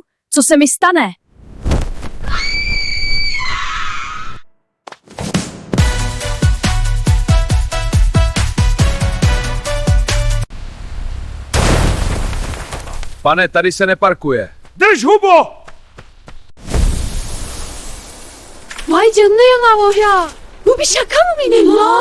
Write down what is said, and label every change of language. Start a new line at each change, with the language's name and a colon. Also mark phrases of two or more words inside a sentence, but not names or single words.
Czech: Co se mi stane? Pane, tady se neparkuje. Drž hubo!
Turkish: Vay canına yalan o ya. Bu bir şaka mı benim?